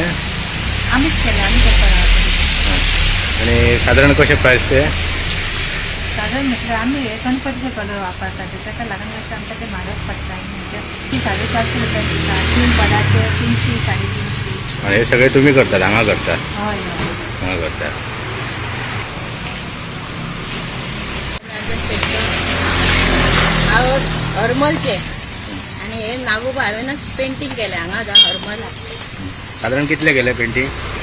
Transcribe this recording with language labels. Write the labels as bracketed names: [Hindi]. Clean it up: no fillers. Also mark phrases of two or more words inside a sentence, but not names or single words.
[Marathi] आम्हीच केलं, आम्ही करतो. आणि साधारण कसे प्राईस ते साधारण म्हटलं आम्ही गणपतीचे कलर वापरतात, त्याच्या लागून असं आमचं ते महाग पडतात. म्हणजे ती 450 रुपये देतात, 3 पदाचे 300 350. आणि हे सगळे तुम्ही करतात [Konkani] हांगा करता [Marathi] होय होय. [Konkani] हांगा करता हरमलचे आणि हे नागोबा हांवें पेंटिंग केलें हांगा हरमल. साधारण कितले केले पेंटिंग